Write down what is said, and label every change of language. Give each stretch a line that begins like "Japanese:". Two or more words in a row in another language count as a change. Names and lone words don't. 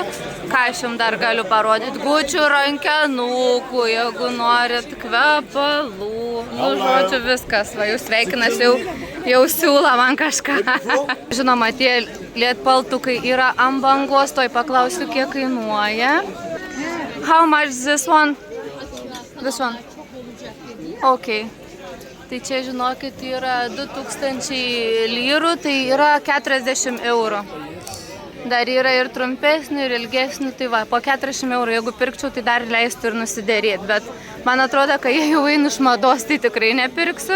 Lithuanian: Ką aš jums dar galiu parodyti? Gučių rankenukų, jeigu norit, kvepalų, žodžiu, viskas. Va, jūs sveikinas, jau siūla man kažką. Žinoma, tie lietpaltukai yra ant bangos, toj paklausiu, kiek kainuoja.
English: How much this one? This one? Okay.
Lithuanian: Tai čia, žinokit, yra 2000 lyrų, tai yra 40 eurų. Dar yra ir trumpesnių, ir ilgesnių, tai va, po 40 eurų, jeigu pirkčiau, tai dar leistų ir nusiderėti. Bet man atrodo, kai jie jau eina iš mados, tai tikrai nepirksiu.